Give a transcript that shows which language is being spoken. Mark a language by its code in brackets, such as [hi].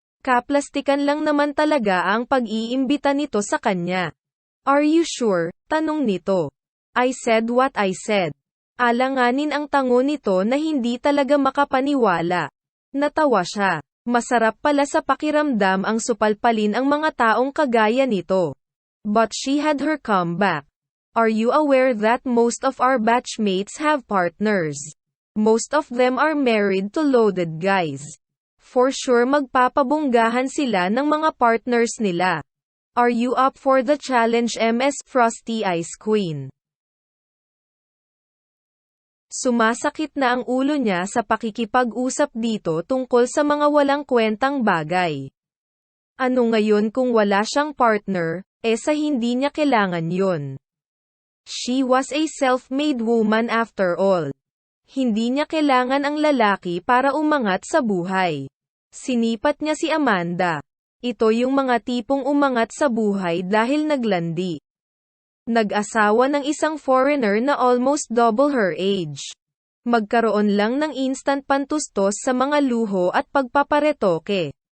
[tl] Kaplastikan lang naman talaga ang pag-iimbita nito sa kanya. [en] Are you sure? [tl] Tanong nito. [en] I said what I said. [tl] Alanganin ang tango nito na hindi talaga makapaniwala. Natawa siya. Masarap pala sa pakiramdam ang supalpalin ang mga taong kagaya nito. [en] But she had her comeback. Are you aware that most of our batchmates have partners? Most of them are married to loaded guys. [tl] For sure magpapabonggahan sila ng mga partners nila. [en] Are you up for the challenge, Ms. Frosty Ice Queen? [tl] Sumasakit na ang ulo niya sa pakikipag-usap dito tungkol sa mga walang kwentang bagay. Ano ngayon kung wala siyang partner, sa hindi niya kailangan yun. [en] She was a self-made woman after all. [tl] Hindi niya kailangan ang lalaki para umangat sa buhay. Sinipat niya si Amanda. Ito yung mga tipong umangat sa buhay dahil naglandi. Nag-asawa ng isang foreigner na [en] almost double her age. [tl] Magkaroon lang ng instant pantustos sa mga luho at pagpaparetoke.